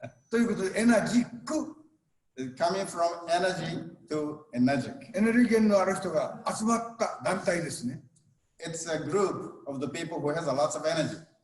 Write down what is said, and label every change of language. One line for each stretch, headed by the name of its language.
Japanese: ということで、エナジック。
English: Coming from energy to Enagic.
Japanese: エネルゲンのある人が集まった団体ですね。
English: It's a group of the people who has a lot of energy.